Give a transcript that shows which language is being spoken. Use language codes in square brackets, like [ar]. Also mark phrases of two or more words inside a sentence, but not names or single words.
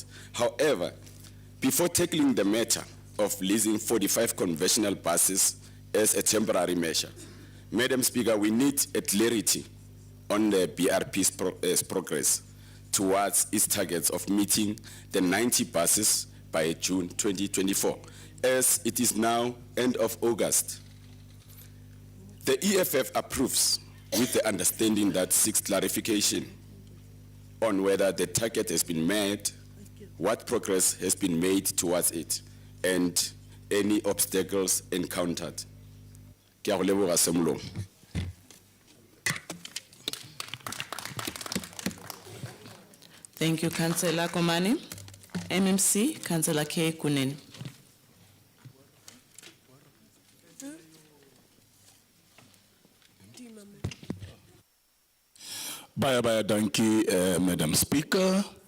[en] However, before tackling the matter of leasing 45 conventional buses as a temporary measure, Madam Speaker, we need a clarity on the BRP's progress towards its targets of meeting the 90 buses by June 2024, as it is now end of August. The EFF approves with the understanding that seeks clarification on whether the target has been met, what progress has been made towards it, and any obstacles encountered. [tn] Ke a go leboga Semolong. [en] Thank you, Councillor Komane. MMC, Councillor K. Kunen. Bye, thank you, Madam Speaker.